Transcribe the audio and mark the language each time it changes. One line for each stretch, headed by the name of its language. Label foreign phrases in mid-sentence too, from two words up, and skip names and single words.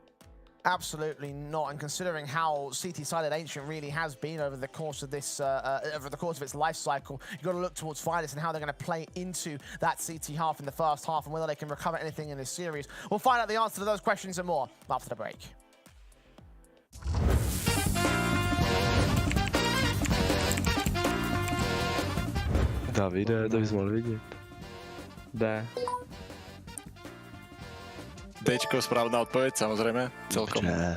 English: Absolutely not, and considering how CT-sided Ancient really has been over the course of this, over the course of its life cycle, you've got to look towards Finest and how they're going to play into that CT half in the first half, and whether they can recover anything in this series. We'll find out the answer to those questions and more after the break.
Czech: Davide, to bys mohl vidět. D. Dčko, správna odpověď, samozřejmě, celkom. Dobře.